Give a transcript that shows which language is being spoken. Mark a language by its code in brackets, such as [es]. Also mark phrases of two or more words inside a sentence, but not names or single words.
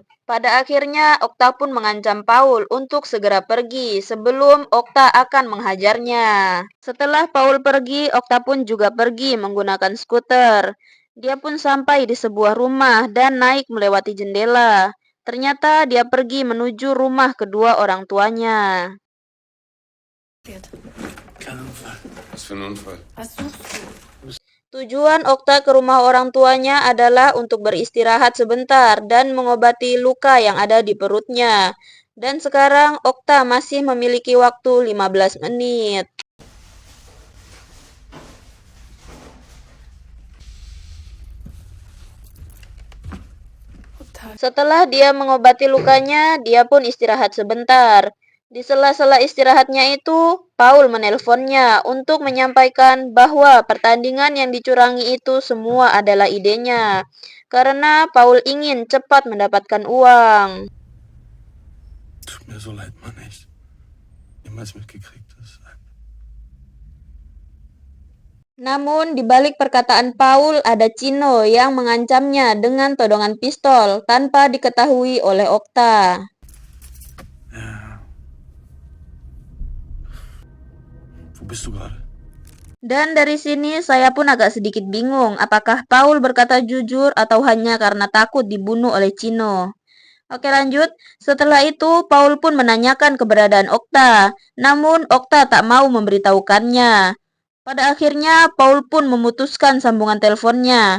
[id] Pada akhirnya Okta pun mengancam Paul untuk segera pergi sebelum Okta akan menghajarnya. Setelah Paul pergi, Okta pun juga pergi menggunakan skuter. Dia pun sampai di sebuah rumah dan naik melewati jendela. Ternyata dia pergi menuju rumah kedua orang tuanya. [de] Kein Unfall. Was für ein Unfall? Was suchst du? [id] Tujuan Okta ke rumah orang tuanya adalah untuk beristirahat sebentar dan mengobati luka yang ada di perutnya. Dan sekarang Okta masih memiliki waktu 15 menit. Setelah dia mengobati lukanya, dia pun istirahat sebentar. Di sela-sela istirahatnya itu, Paul menelponnya untuk menyampaikan bahwa pertandingan yang dicurangi itu semua adalah idenya. Karena Paul ingin cepat mendapatkan uang. [de] Tut mir so leid, Mann, echt. Niemals mitgekriegt, dass [id] Namun di balik perkataan Paul ada Chino yang mengancamnya dengan todongan pistol tanpa diketahui oleh Okta. [de] Ja. Wo bist du gerade? [id] Dan dari sini saya pun agak sedikit bingung apakah Paul berkata jujur atau hanya karena takut dibunuh oleh Chino. Oke lanjut, setelah itu Paul pun menanyakan keberadaan Okta, namun Okta tak mau memberitahukannya. Pada akhirnya Paul pun memutuskan sambungan teleponnya.